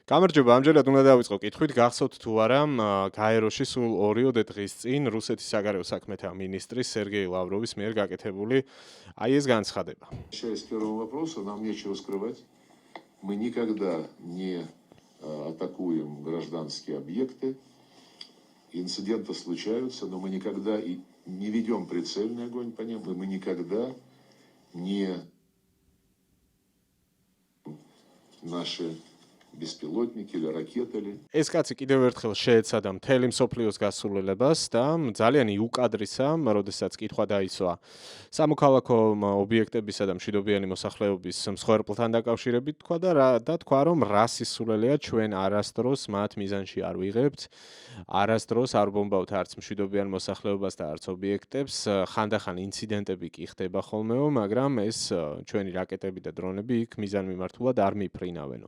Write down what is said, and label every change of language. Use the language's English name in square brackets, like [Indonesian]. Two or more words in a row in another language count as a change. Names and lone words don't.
[Georgian] გამარჯობა, ამჯერად უნდა დავიწყო კითხვით, გახსოვთ თუ არა, გაეროში სულ 2 დღის წინ რუსეთის საგარეო საქმეთა მინისტრის სერგეი ლავროვის მიერ გაკეთებული აი ეს განცხადება. [Russian] С первого вопроса нам нечего скрывать. Мы никогда не атакуем гражданские объекты. Инциденты случаются, но мы никогда и не ведем прицельный огонь по ним, и мы никогда не наши беспилотники или ракеты. [Georgian] ეს კაცი კიდევ ერთხელ შეეცადა მთელი მსოფლიოს გასულელებას და ძალიან იუკადრისა, როდესაც კითხვა დაისვა სამოქალაქო ობიექტებისა და მშვიდობიანი მოსახლეობის მსხვერპლთან დაკავშირებით თქვა და თქვა რომ რა სისულელეა ჩვენ არასდროს მათ მიზანში არ ვიღებთ, არასდროს არ ბომბავთ არც მშვიდობიან მოსახლეობას და არც ობიექტებს, ხანდახან ინციდენტები კი ხდება ხოლმეო, მაგრამ ეს ჩვენი რაკეტები და დრონები იქ მიზანმიმართულად არ მიფრინავენო.